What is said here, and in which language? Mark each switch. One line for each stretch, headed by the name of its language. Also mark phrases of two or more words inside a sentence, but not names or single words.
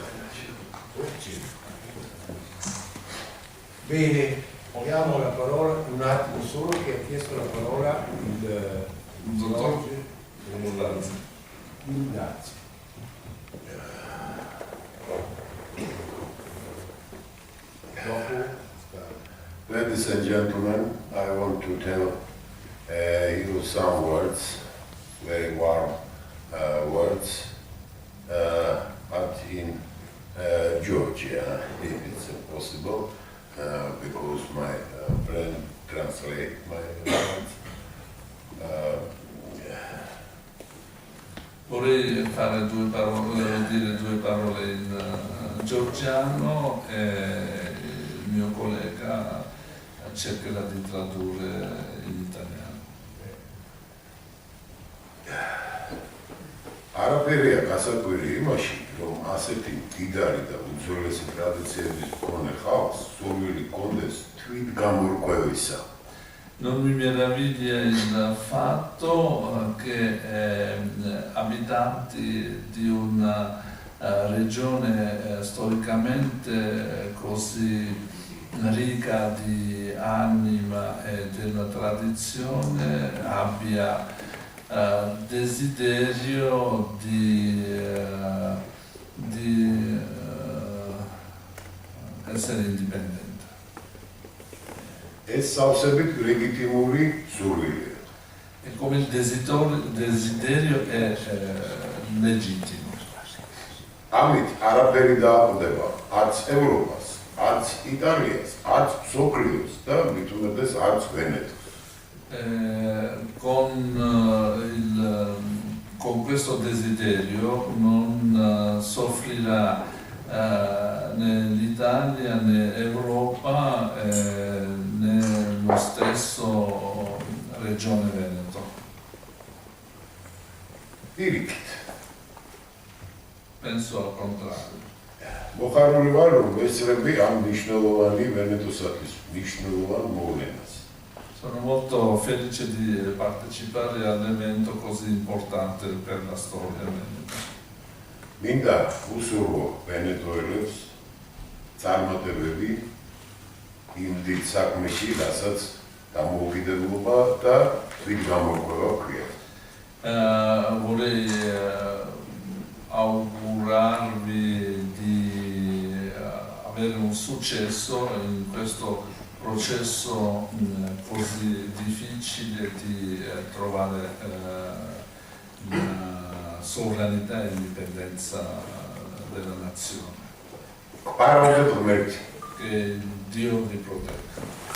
Italian: Bene, diamo la parola, un attimo solo, che ha chiesto la parola il dottor Gildazzi. Dopo
English: Ladies and gentlemen, I want to tell you some words, very warm words, but in Georgia, if it's possible, because my friend translate my words.
Italian: Vorrei fare dire due parole in georgiano e il mio collega cercherà di tradurre in italiano.
Georgian: არაფერია გასაკვირი იმაში, რომ aseti მდიდარი და უძველესი ტრადიციების მქონე ხალხს სურვილი ჰქონდეს თვით გამორკვევისა.
Italian: Non mi meraviglia il fatto che abitanti di una regione storicamente così ricca di anima e della tradizione abbia desiderio di essere indipendente.
Georgian: ეს სავსებით ლეგიტიმური სურვილია.
Italian: E come il desiderio è legittimo.
Georgian: ამით არაფერი დააკვდება არც ევროპას, არც იტალიას, არც მსოფლიოს და მით უმეტეს არც ვენეტოს.
Italian: Con questo desiderio non soffrirà né l'Italia né Europa né lo stesso Regione Veneto.
Georgian: პირიქით.
Italian: Penso al contrario.
Georgian: მოხარული ვარ, რომ ესწრები ამ მნიშვნელოვანი ვენეტოსათვის მნიშვნელოვან მოვლენას.
Italian: Sono molto felice di partecipare all'evento così importante per la storia veneta.
Georgian: მინდა უსურვო ვენეტოელებს წარმატებები იმ დიდ საქმეში, რასაც დამოუკიდებლობა და თვითგამორკვევა ქვია.
Italian: Vorrei augurarvi di avere un successo in questo processo così difficile di trovare la sovranità e l'indipendenza della nazione.
Georgian: პარაუდებ ღმერთი.
Italian: Che Dio vi protegga.